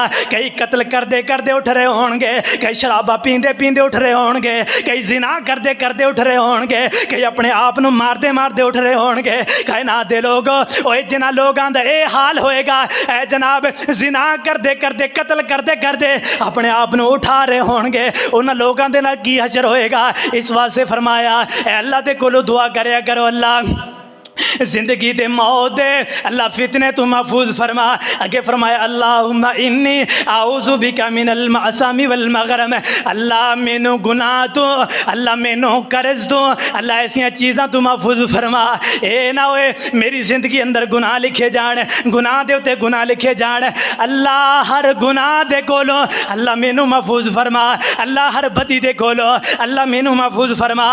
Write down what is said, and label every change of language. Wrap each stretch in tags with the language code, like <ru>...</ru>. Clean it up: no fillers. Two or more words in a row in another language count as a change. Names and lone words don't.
<pa>کئی قتل کردے کردے اٹھ رہے ہوݨگے، کئی شراباں پیندے پیندے اٹھ رہے ہوݨگے، کئی زنا کردے کردے اٹھ رہے ہوݨگے، کئی اپنے آپ نوں ماردے ماردے اٹھ رہے ہوݨگے. کہناں دے لوک اوئے جنہاں لوکاں دا ایہہ حال ہوئےگا، اے جناب زنا کردے کردے قتل کردے کردے اپنے آپ نوں اٹھا رہے ہوݨگے، اوہناں لوکاں دے نال کی حشر ہوئےگا. اس واسطے فرمایا اے اللہ دے کولوں دعا کریا کرو، اللہ زندگی دے موت دے اللہ فتنے توں محفوظ فرما. اگے فرمایا</pa> <ar>اللهم إني أعوذ بك من المأثم والمغرم,</ar> <pa>اللہ مینوں گناہ توں، اللہ مینوں قرض توں، اللہ ایسیاں چیزاں توں محفوظ فرما. ایہہ نہ ہوئے میری زندگی اندر گناہ لکھے جان، گناہ دے اتے گناہ لکھے جان. اللہ ہر گناہ دے کولوں اللہ مینوں محفوظ فرما، اللہ ہر بدی دے کولوں اللہ مینوں محفوظ فرما.</pa>